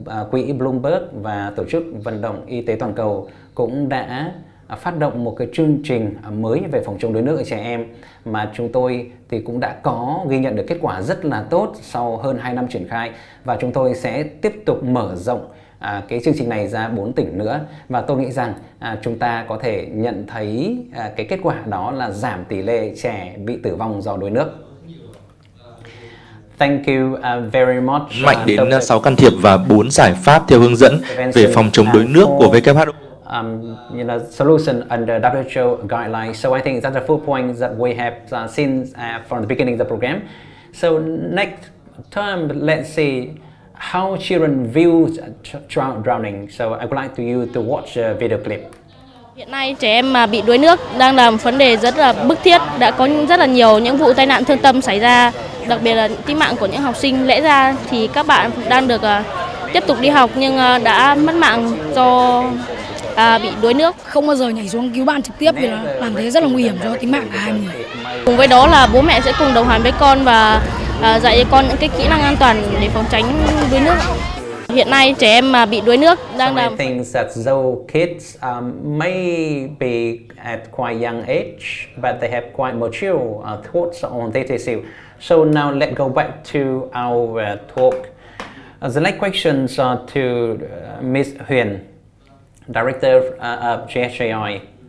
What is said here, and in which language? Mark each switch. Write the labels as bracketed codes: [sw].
[vi] quỹ Bloomberg và Tổ chức Vận động Y tế Toàn cầu cũng đã phát động một cái chương trình mới về phòng chống đuối nước ở trẻ em mà chúng tôi thì cũng đã có ghi nhận được kết quả rất là tốt sau hơn 2 năm triển khai, và chúng tôi sẽ tiếp tục mở rộng cái chương trình này ra 4 tỉnh nữa, và tôi nghĩ rằng chúng ta có thể nhận thấy cái kết quả đó là giảm tỷ lệ trẻ bị tử vong do đuối nước. [en] Thank you very much. [vi] Mạnh đến 6 can thiệp và 4 giải pháp theo hướng dẫn về phòng chống đuối nước của WHO. [en] Solution under WHO guidelines. So I think that's the 4 points that we have seen from the beginning of the program. So next term, let's see how children view drowning. So I would like to you to watch a video clip. [vi] Hiện nay trẻ em mà bị đuối nước đang là một vấn đề rất là bức thiết. Đã có rất là nhiều những vụ tai nạn thương tâm xảy ra, đặc biệt là tính mạng của những học sinh. Lẽ ra thì các bạn đang được tiếp tục đi học nhưng đã mất mạng do bị đuối nước. Không bao giờ nhảy xuống cứu bạn trực tiếp vì là làm thế rất là nguy hiểm cho tính mạng của hai người. Cùng với đó là bố mẹ sẽ cùng đồng hành với con và dạy cho con những cái kỹ năng an toàn để phòng tránh đuối nước. Hiện nay trẻ em mà bị đuối nước đang là [en] things that though kids may be at quite young age, but they have quite mature thoughts on this issue. So now let's go back to our talk. The next questions are to Ms. Huyền, Director of GSJI.